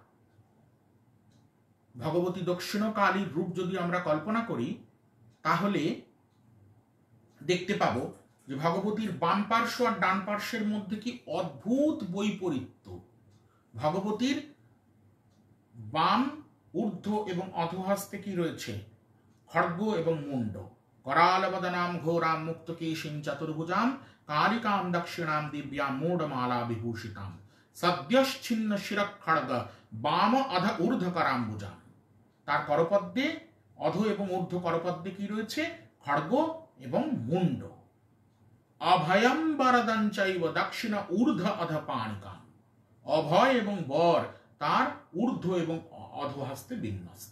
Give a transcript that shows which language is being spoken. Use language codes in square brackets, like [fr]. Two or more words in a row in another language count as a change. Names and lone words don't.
[bn] ভগবতী দক্ষিণকালীর রূপ যদি আমরা কল্পনা করি তাহলে দেখতে পাবো যে ভগবতীর বাম পার্শ্ব আর ডান পার্শ্বের মধ্যে কি অদ্ভুত বৈপরীত্য। ভগবতীর বাম, ঊর্ধ্ব এবং অধোহস্তে কি রয়েছে? খড়গ এবং মুন্ড। [sa] करालवदनां घोरां मुक्तकेशीं चतुर्भुजां कालिकां दक्षिणां दिव्यां मूढमाला विभूषितां सद्यश्चिन्न शिरखड्ग বাম অধ ঊর্ধ্ব করাম্বুজাম। [bn] তার করপদ্মে অধ এবং ঊর্ধ্ব করপদ্মে কি রয়েছে? খড়গ এবং মুন্ড। [sa] অভয়ম বরদং চৈব দক্ষিণ ঊর্ধ্ব অধ পাণিকাম। [bn] অভয় এবং বর তার ঊর্ধ্ব এবং অধহস্তে বিন্যস্ত।